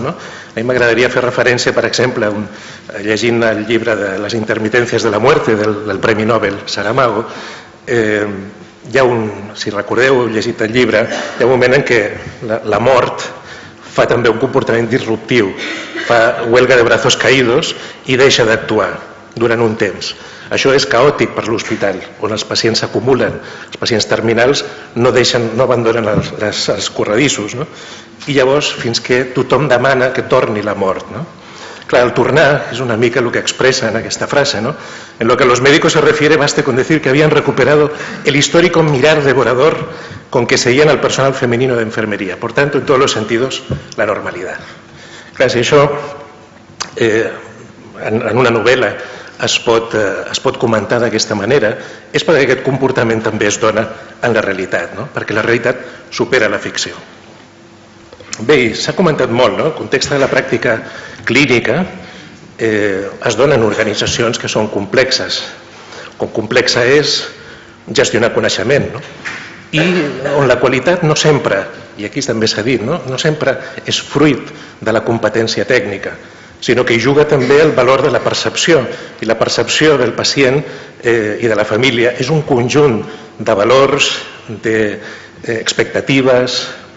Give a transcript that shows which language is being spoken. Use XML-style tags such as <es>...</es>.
<ca>A mi m'agradaria fer referència, per exemple, llegint el llibre de Les intermitencias de la muerte del Premi Nobel Saramago, hi ha si recordeu, heu llegit el llibre, hi ha un moment en què la mort fa també un comportament disruptiu, fa</ca> <es>huelga de brazos caídos</es> <ca>i deixa d'actuar durant un temps. Això és caòtic per l'hospital, on els pacients s'acumulen, els pacients terminals no abandonen els corredissos, i llavors fins que tothom demana que torni la mort. Clar, el tornar és una mica el que expressa en aquesta frase.</ca> <es>En lo que a los médicos se refiere, basta con decir que habían recuperado el histórico mirar devorador con que seguían al personal femenino de enfermería. Por tanto, en todos los sentidos, la normalidad.</es> <ca>Clar, si això en una novel·la es pot comentar d'aquesta manera, és perquè aquest comportament també es dona en la realitat, perquè la realitat supera la ficció. Bé, s'ha comentat molt, el context de la pràctica clínica es dona en organitzacions que són complexes, com complexa és gestionar coneixement, i on la qualitat no sempre, i aquí també s'ha dit, no sempre és fruit de la competència tècnica, sinó que hi juga també el valor de la percepció, i la percepció del pacient i de la família és un conjunt de valors, d'expectatives,</ca>